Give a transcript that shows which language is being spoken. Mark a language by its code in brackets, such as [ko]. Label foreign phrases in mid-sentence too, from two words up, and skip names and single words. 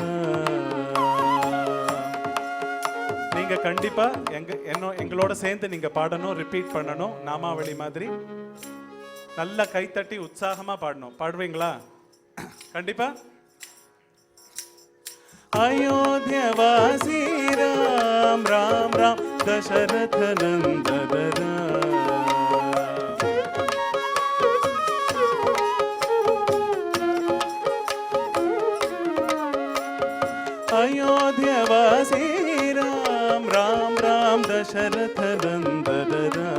[ta] நீங்க கண்டிப்பா எங்களோட சேர்ந்து நீங்க பாடணும், ரிப்பீட் பண்ணணும் நாமாவளி மாதிரி. நல்ல கைத்தட்டி உற்சாகமா பாடணும். பாடுவீங்களா? கண்டிப்பா. [hi] अयोध्यवासी राम राम राम दशरथ नंदन अयोध्यवासी राम राम राम दशरथ नंदन